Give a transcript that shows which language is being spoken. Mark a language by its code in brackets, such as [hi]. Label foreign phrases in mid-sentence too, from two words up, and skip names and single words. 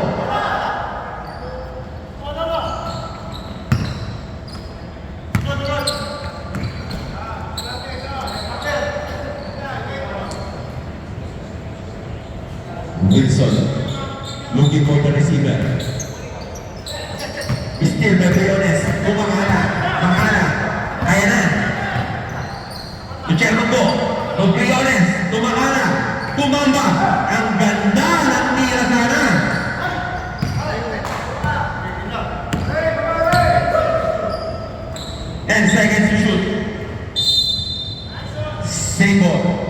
[en] Wilson. Looking for the receiver. Still by Briones. Makala. [tl] Kaya na. [en] To Chernogo. To Briones. To Makala. To Mamba. [tl] Ang ganda ng tira sana. [en] And seconds to shoot. Same ball.